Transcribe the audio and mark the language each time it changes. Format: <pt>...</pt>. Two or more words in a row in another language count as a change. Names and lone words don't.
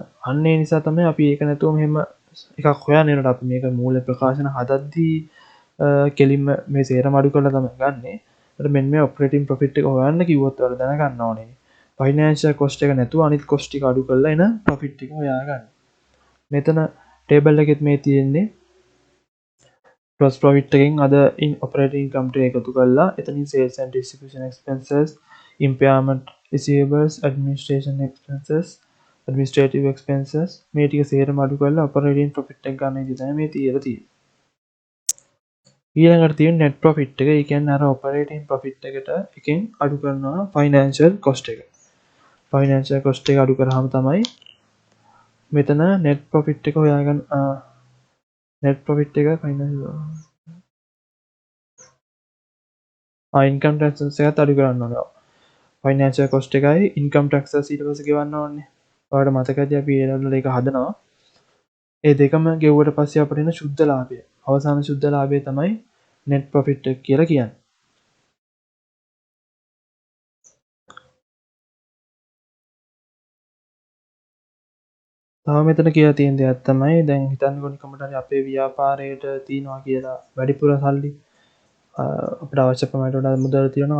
<si>අන්න ඒ නිසා තමයි අපි ඒක නැතුව මෙහෙම එකක් හොයන්න යනකොට අපි මේක මූල්‍ය ප්‍රකාශන හදද්දී කෙලින්ම මේ සේරම අඩු කරලා තමයි ගන්නෙ. ඒකට මෙන්න මේ</si> <en>operating profit</en> <si>එක හොයන්න කිව්වොත් ඔයාලා දැනගන්න ඕනේ.</si> <en>financial cost</en> <si>එක නැතුව අනිත් cost ටික අඩු කරලා එන profit එක හොයාගන්න. මෙතන table එකෙත් මේ තියෙන්නේ</si> <en>gross profit</en> <si>එකෙන්</si> <en>other in operating income</en> <si>ට එකතු කරලා එතනින්</si> <en>sales and distribution expenses, impairment receivables, administrative expenses</en> <si>මේ ටික සේරම අඩු කරලා</si> <en>operating profit</en> <si>එක ගන්න විදිහ තමයි මේ තියලා තියෙන්නේ. ඊළඟට තියෙන</si> <en>net profit</en> <si>එක. ඒ කියන්නේ අර</si> <en>operating profit</en> <si>එකට එකෙන් අඩු කරනවා</si> <en>financial cost</en> <si>එක.</si> <en>financial cost</en> <si>එක අඩු කරාම තමයි මෙතන</si> <en>net profit</en> <si>එක හොයාගන්න</si> <en>net profit</en> <si>එක</si> <en>financial income taxes</en> <si>එකත් අඩු කරන්න ඕනේ.</si> <en>financial cost</en> <si>එකයි</si> <en>income taxes</en> <si>ඊට පස්සේ ගෙවන්න ඕනේ. ඔයාලට මතකද අපි ඒ වල එක හදනවා. ඒ දෙකම ගෙවුවට පස්සේ අපිට එන සුද්ධ ලාභය. අවසාන සුද්ධ ලාභය තමයි</si> <en>net profit</en> <si>එක කියලා කියන්නේ. තව මෙතන කියලා තියෙන දෙයක් තමයි දැන් හිතන්නකො නිකම්මට හරි අපේ ව්‍යාපාරයට තියනවා කියලා වැඩිපුර සල්ලි අපිට අවශ්‍ය ප්‍රමාණයට වඩා මුදල් තියෙනවා.</si>